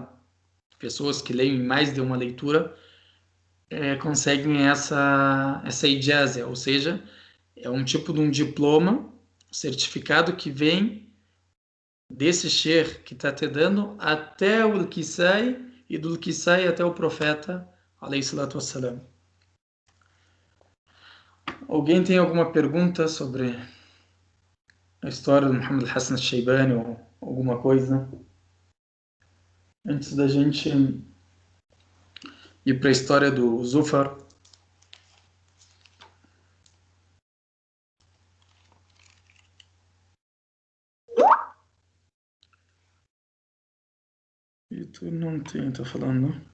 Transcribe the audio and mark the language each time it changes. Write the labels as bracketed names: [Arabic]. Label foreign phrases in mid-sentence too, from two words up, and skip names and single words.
[Portuguese] Pessoas que leem mais de uma leitura conseguem essa ijaz, ou seja, é um tipo de um diploma, certificado que vem desse sheikh que está te dando até o Kisai e do Kisai até o profeta, [Arabic] عليه الصلاة والسلام. [Portuguese] Alguém tem alguma pergunta sobre a história do Muhammad al-Hassan al-Shaybani ou alguma coisa? Antes da gente ir para a história do Zufar. E tu não tem, tá falando?